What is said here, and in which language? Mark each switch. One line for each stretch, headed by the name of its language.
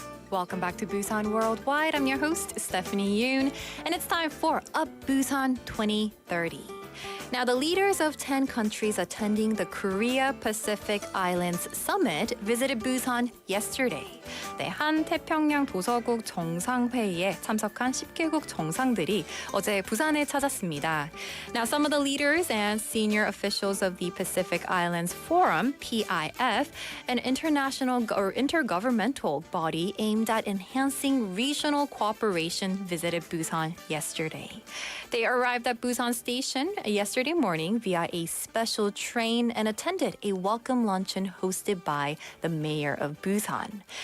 English: Welcome back to Busan Worldwide. I'm your host, Stephanie Yoon, and it's time for Up Busan 2030. Now, the leaders of 10 countries attending the Korea Pacific Islands Summit visited Busan yesterday.
Korean: 네, 한 태평양 도서국 정상회의에 참석한 10개국 정상들이 어제 부산에 찾았습니다.
English: Now, some of the leaders and senior officials of the Pacific Islands Forum, PIF, an international or intergovernmental body aimed at enhancing regional cooperation, visited Busan yesterday. They arrived at Busan Station yesterday morning via a special train and attended a welcome luncheon hosted by the mayor of Busan.